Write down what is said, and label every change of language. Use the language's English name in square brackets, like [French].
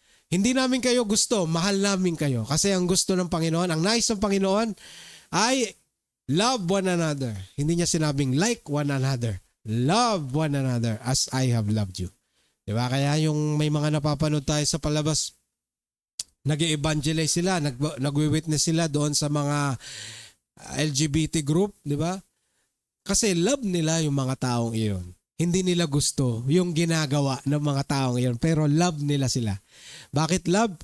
[Filipino] Hindi namin kayo gusto, mahal namin kayo. Kasi ang gusto ng Panginoon, ang nais ng Panginoon ay [English] love one another. [Filipino] Hindi niya sinabing [English] like one another. Love one another as I have loved you. [Filipino] Diba? Kaya yung may mga napapanood tayo sa palabas, nag-evangelize sila, nag-witness sila doon sa mga LGBT group, di ba? Kasi love nila yung mga taong iyon. Hindi nila gusto yung ginagawa ng mga taong iyon, pero love nila sila. Bakit love?